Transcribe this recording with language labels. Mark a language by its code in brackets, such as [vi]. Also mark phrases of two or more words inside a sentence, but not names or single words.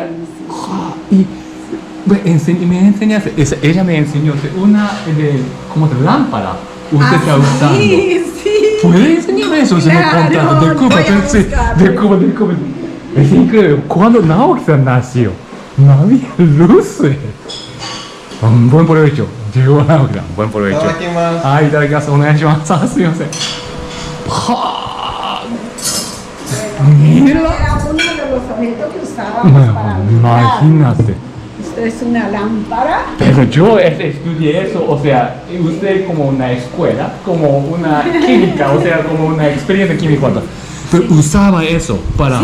[es] Y me enseñaste, ella me enseñó una como de lámpara. Usted está usando. Sí, sí. ¿Puede enseñarme eso? Se me Claro, contado. voy a buscarlo. Disculpa. Es increíble. Cuando Naoki-san nació, no había luces. Buen provecho. Llegó Naoki-san. Buen provecho. [ja] いただきます。はい、いただきます。お願いします。あ、すみません。 [es] はあ。Mira. Era uno de los objetos que usábamos para alumbrar. Imagínate. Esto es una lámpara. Pero yo estudié eso, o sea, usted como una escuela, como una química, o sea, como una experiencia química. Pero usaba eso para...